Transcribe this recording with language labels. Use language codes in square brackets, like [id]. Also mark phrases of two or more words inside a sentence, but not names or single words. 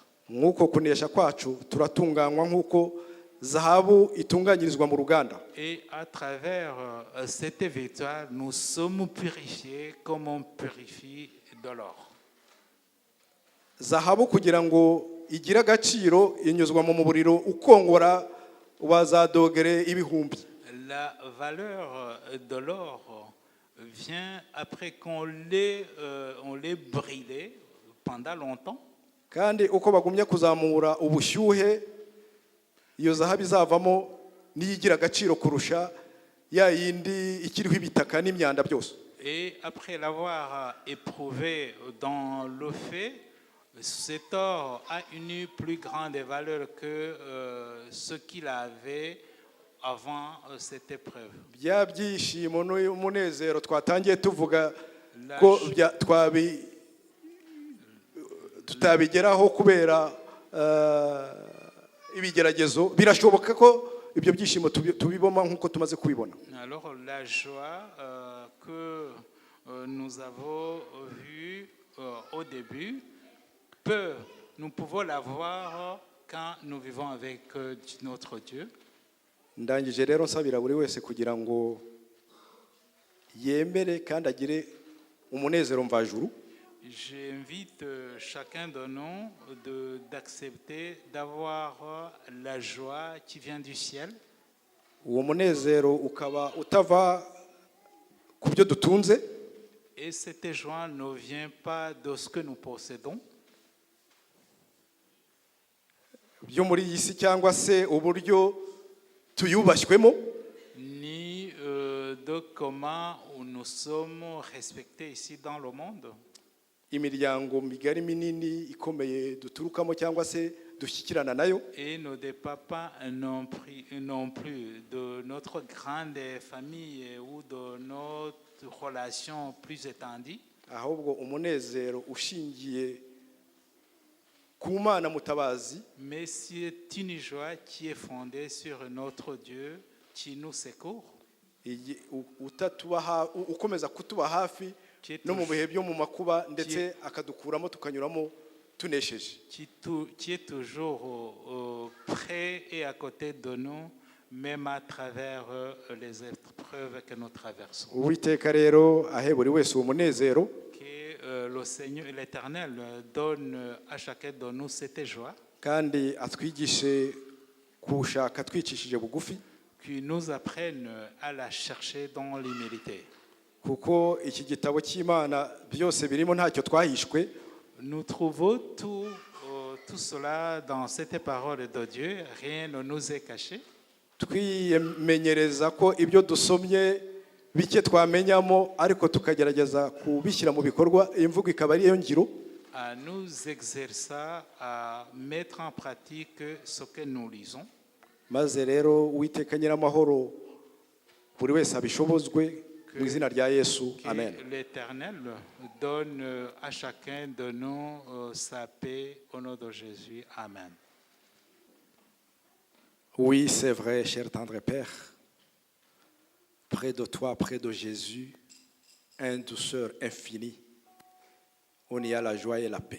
[rw] Nk'uko kunesha kwacu turatunganywa nk'uko zahabu itunganyirizwa mu ruganda. [fr] Et à travers cette victoire, nous sommes purifiés comme on purifie de l'or. [rw] Zahabu kugira ngo igire agaciro inyuzwa mu muriro ukongora wa za dogere ibihumbi. [fr] La valeur de l'or vient après qu'on l'ait brûlé pendant longtemps. [rw] Kandi uko bagumye kuzamura ubushyuhe iyo zahabu izavamo niyigira agaciro kurusha ya yindi ikiriho ibitaka n'imyanda byose. [fr] Et après l'avoir éprouvé dans le feu, cet or a une plus grande valeur que ce qu'il avait avant cette épreuve. [rw] Bya byishimo n'umunezero twatangiye tuvuga ko tutabigeraho kubera ibigeragezo, birashoboka ko ibyo byishimo tubiboma nk'uko tumaze kubibona. [fr] Alors la joie que nous avons vue au début, nous pouvons la voir quand nous vivons avec notre Dieu. [rw] ndangije rero nsabira buri wese kugira ngo yemere kandi agire umunezero mvajuru. [fr] J'invite chacun de nous d'accepter d'avoir la joie qui vient du ciel. [rw] Uwo munezero ukaba utava ku byo dutunze, [fr] Et cette joie ne vient pas de ce que nous possédons, [rw] byo muri iyi si cyangwa se uburyo tuyubashywemo, [fr] ni de comment nous sommes respectés ici dans le monde. [rw] imiryango migari minini ikomeye duturukamo cyangwa se dushyikirana nayo, [fr] Et ne dépend pas non plus de notre grande famille ou de notre relation plus étendue, [rw] ahubwo umunezero ushingiye ku Mana mutabazi, [fr] mais c'est une joie qui est fondée sur notre Dieu qui nous secourt, [rw] ukomeza kutuba hafi no mu bihe byo mu makuba, ndetse akadukuramo tukanyuramo tunesheje. [fr] qui est toujours près et à côté de nous, même à travers les épreuves que nous traversons. [rw] Uwiteka rero ahe buri wese uwo munezero, [fr] Que le Seigneur, l'Éternel, donne à chacun de nous cette joie, [rw] kandi atwigishe kuwushaka twicishije bugufi, [fr] qui nous apprenne à la chercher dans l'humilité. [rw] kuko iki gitabo cy'Imana byose birimo, ntacyo twahishwe. [fr] Nous trouvons tout cela dans cette parole de Dieu, rien ne nous est caché. [rw] Twimenyereza ko ibyo dusomye bike twamenyamo, ariko tukagerageza kubishyira mu bikorwa, imvugo ikaba ariyo ngiro. [fr] À nous exercer à mettre en pratique ce que nous lisons. [rw] Maze rero Uwiteka Nyiramahoro buri wese abishobozwe mu izina rya Yesu, amen. [fr] Que l'Éternel donne à chacun de nous sa paix au nom de Jésus. Amen. Oui, c'est vrai, cher tendre Père. Près de toi, près de Jésus, une douceur infinie, on y a la joie et la paix.